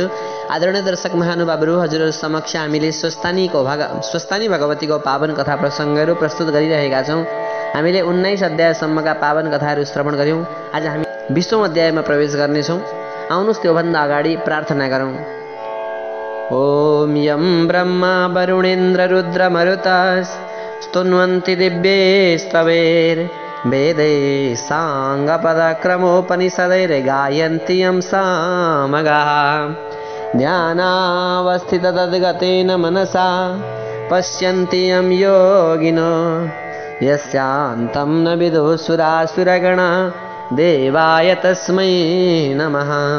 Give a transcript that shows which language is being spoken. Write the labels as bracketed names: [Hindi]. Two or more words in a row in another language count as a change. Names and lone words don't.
[Nepali] आदरणीय दर्शक महानुभावहरू, हजुरहरू समक्ष हामीले स्वस्थानी भगवतीको पावन कथा प्रसङ्गहरू प्रस्तुत गरिरहेका छौँ। हामीले 19 अध्यायसम्मका पावन कथाहरू श्रवण गऱ्यौँ। आज हामी 20औं अध्यायमा प्रवेश गर्नेछौँ। आउनुहोस् त्योभन्दा अगाडि प्रार्थना गरौँ। [Sanskrit] ओम यं ब्रह्मा वरुणेन्द्र रुद्र मरुतास् स्तुन्वन्ति दिव्यैस्तवैर् वेदै साङ्गपदक्रमोपनिषदैर्गायन्ति यं सामगाः ध्यानावस्थिततद्गतेन मनसा पश्यन्ति यं योगिनो यस्यान्तं न विदुः देवाय तस्मै नमः।